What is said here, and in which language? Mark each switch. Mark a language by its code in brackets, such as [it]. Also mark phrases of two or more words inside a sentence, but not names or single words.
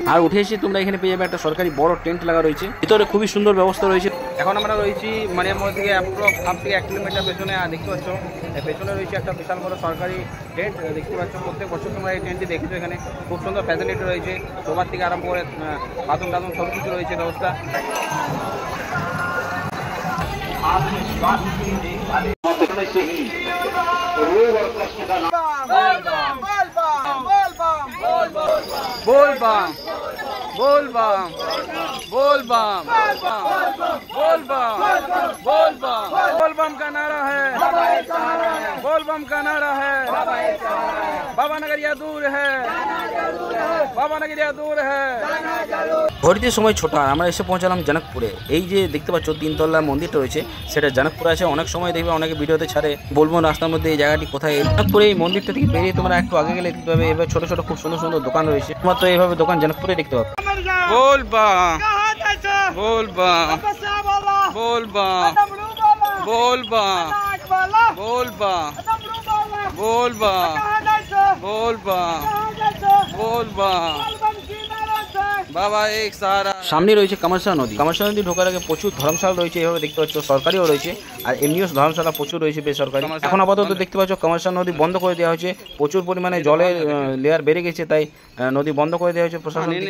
[bn] আর উঠে এসে তোমরা এখানে পেয়ে যাবে একটা সরকারি বড় টেন্ট লাগা রয়েছে, ভিতরে খুবই সুন্দর ব্যবস্থা রয়েছে। এখন আমরা রয়েছি মানিয়ামোড় থেকে হাফ থেকে 1 কিলোমিটার পেছনে, আর দেখতে পাচ্ছ পেছনে রয়েছে একটা বিশাল বড় সরকারি টেন্ট দেখতে পাচ্ছ। প্রত্যেক বছর তোমরা এই টেন্টটি দেখছো, এখানে খুব সুন্দর ফ্যাসিলিটি রয়েছে, সবার থেকে আরম্ভ করে বাথরুম টাথরুম সব কিছু রয়েছে ব্যবস্থা। [hi] बोल बम बोल बम बोल बम बोल बम बोल बम बोल बम का नारा है, बोल बम का नारा है। बाबा नगरिया दूर है, बाबा नगरिया दूर है। [bn] ঘড়িতে সময় ছোট, আর আমরা এসে পৌঁছালাম জনকপুরে। এই যে দেখতে পাচ্ছ 3 তলা মন্দিরটা রয়েছে সেটা জনকপুরে আছে। অনেক সময় দেখবে অনেকে ভিডিওতে ছাড়ে, বলবো রাস্তার মধ্যে এই জায়গাটি কোথায়। জনকপুরে এই মন্দিরটা থেকে বেরিয়ে তোমরা একটু আগে গেলে দেখতে পাবে এবার ছোট ছোট খুব সুন্দর সুন্দর দোকান রয়েছে, মাত্র এইভাবে দোকান জনকপুরে দেখতে পাবে। [hi] बोल बम बोल बम बोल बम बोल बम बोल बम बोल बम बोल बम बोल बम [bn] বাবা এক সারা। সামনে রয়েছে কামারশাহ নদী। কামারশাহ নদী ঢোকার আগে প্রচুর ধর্মশালা রয়েছে, এভাবে দেখতে পাচ্ছ সরকারিও রয়েছে আর এমনিও ধর্মশালা প্রচুর রয়েছে বেসরকারি। এখন আপাতত দেখতে পাচ্ছ কামারশাহ নদী বন্ধ করে দেওয়া হয়েছে, প্রচুর পরিমাণে জলের লেয়ার বেড়ে গেছে, তাই নদী বন্ধ করে দেওয়া হয়েছে প্রশাসন থেকে।